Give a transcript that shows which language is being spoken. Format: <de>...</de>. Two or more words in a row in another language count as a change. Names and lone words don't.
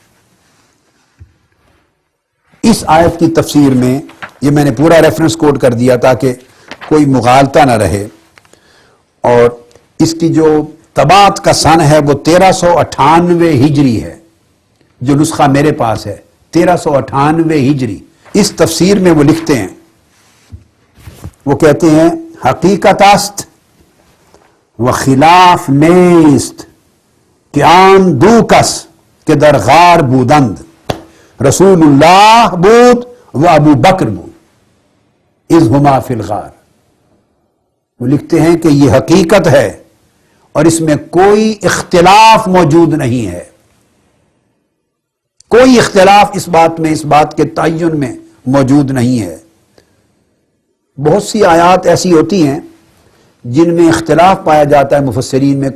<ur>اس آیت کی تفسیر میں، یہ میں نے پورا</ur> <en>reference quote</en> <ur>کر دیا تاکہ کوئی مغالطہ نہ رہے، اور اس کی جو طباعت کا سن ہے وہ 1398 ہجری ہے، جو نسخہ میرے پاس ہے 1398 ہجری. اس تفسیر میں وہ لکھتے ہیں، وہ کہتے ہیں</ur> <fa>حقیقت است و خلاف نیست کہ آن دو کس کہ در غار بودند رسول اللہ بود و ابو بکر بود</fa> <ar>اذ ہما فی الغار.</ar> <ur>وہ لکھتے ہیں کہ یہ حقیقت ہے اور اس میں کوئی اختلاف موجود نہیں ہے، کوئی اختلاف اس بات میں، اس بات کے تعین میں موجود نہیں ہے. بہت سی آیات ایسی ہوتی ہیں جن میں اختلاف پایا جاتا ہے مفسرین میں.</ur>